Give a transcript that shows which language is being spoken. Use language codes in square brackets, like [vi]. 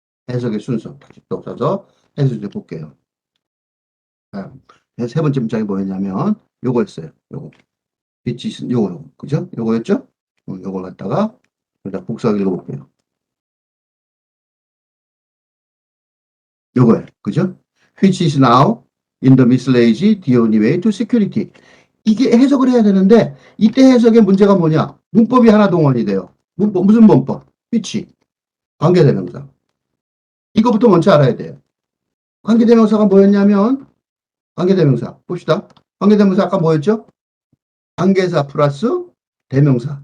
[ko] 해석의 순서. 다시 또 써서 해석을 볼게요. 세 번째 문장이 뭐였냐면 요거였어요. 요거. 요거. 그죠? 요거였죠? 요걸 갖다가 일단 복사하기 읽어볼게요. 요거예요. 그죠? [en] Which is now in the miscellaneous the only way to security. [ko] 이게 해석을 해야 되는데 이때 해석의 문제가 뭐냐? 문법이 하나 동원이 돼요. 무슨 문법? which. 관계대명사. 이거부터 먼저 알아야 돼요. 관계대명사가 뭐였냐면 관계대명사. 봅시다. 관계대명사 아까 뭐였죠? 관계사 플러스 대명사.